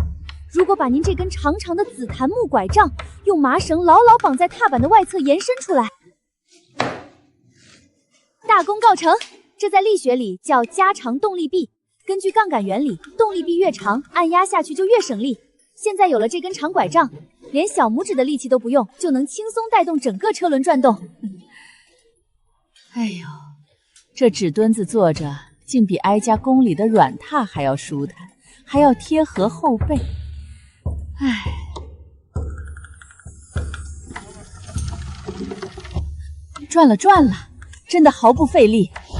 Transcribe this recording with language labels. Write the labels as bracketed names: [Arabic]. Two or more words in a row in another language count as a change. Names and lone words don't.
[Chinese] 如果把您这根长长的紫檀木拐杖用麻绳牢牢绑在踏板的外侧延伸出来，大功告成。这在力学里叫加长动力臂。根据杠杆原理，动力臂越长，按压下去就越省力。现在有了这根长拐杖，连小拇指的力气都不用，就能輕鬆帶動整個車輪轉動。哎呦，這紙墩子坐着，竟比哀家宮裡的軟榻還要舒坦，還要貼合後背。唉，轉了轉了，真的毫不費力。